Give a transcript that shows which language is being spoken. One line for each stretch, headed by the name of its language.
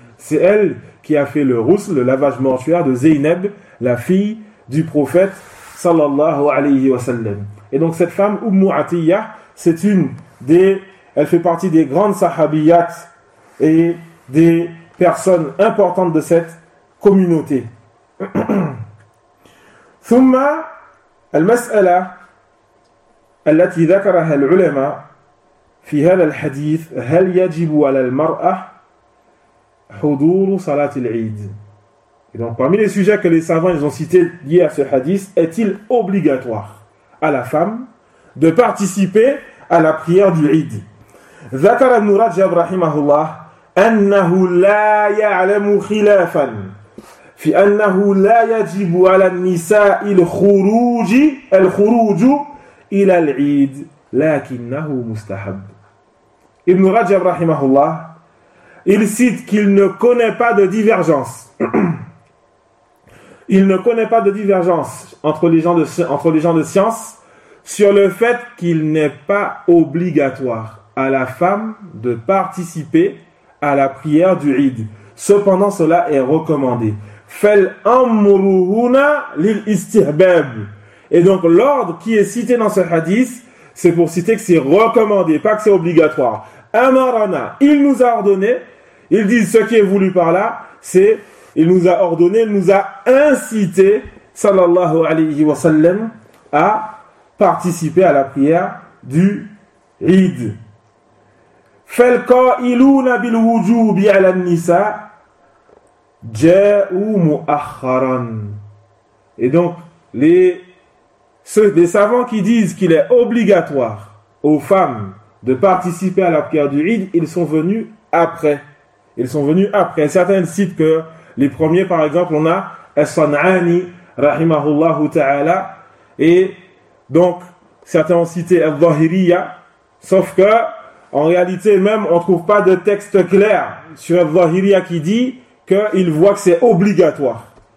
French: C'est elle qui a fait le ghusl, le lavage mortuaire de Zainab, la fille du prophète
Arabic: sallallahu alayhi wa sallam.
French: Et donc, cette femme, Ummu Atiya, c'est une des. Elle fait partie des grandes sahabiyats et des personnes importantes de cette communauté.
Arabic: ثم المسألة التي ذكرها العلماء في هذا الحديث هل يجب على المرأة حضور صلاة العيد؟
French: Et donc, parmi les sujets que les savants ils ont cités liés à ce hadith, est-il obligatoire à la femme de participer à la prière du Eid ?
Arabic: ذكر ابن رجب رحمه الله أنه لا يعلم خلافا في أنه لا يجب على النساء الخروج إلى العيد لكنه مستحب.
French: ابن رجب
Arabic: رحمه الله
French: il cite qu'il ne connaît pas de divergence il ne connaît pas de divergence entre les gens de science sur le fait qu'il n'est pas obligatoire à la femme de participer à la prière du Eid. Cependant, cela est recommandé.
Arabic: Fal amruhuna lil istihbab.
French: Et donc, l'ordre qui est cité dans ce hadith, c'est pour citer que c'est recommandé, pas que c'est obligatoire. Amarana, il nous a ordonné, ils disent ce qui est voulu par là, c'est, il nous a ordonné, il nous a incité,
Arabic: sallallahu alayhi wa sallam,
French: à participer à la prière du Eid.
Arabic: فالقائلون بالوجوب على النساء جاءوا مؤخرا.
French: Et donc, les savants qui disent qu'il est obligatoire aux femmes de participer à la prière du Eid, ils sont venus après. Certains citent que les premiers, par exemple, on a As-San'ani,
Arabic: rahimahullahu ta'ala,
French: et donc, certains ont cité Al-Zahiriya, sauf que en réalité, même, on ne trouve pas de texte clair sur Al-Zahiriya qui dit qu'il voit que c'est obligatoire.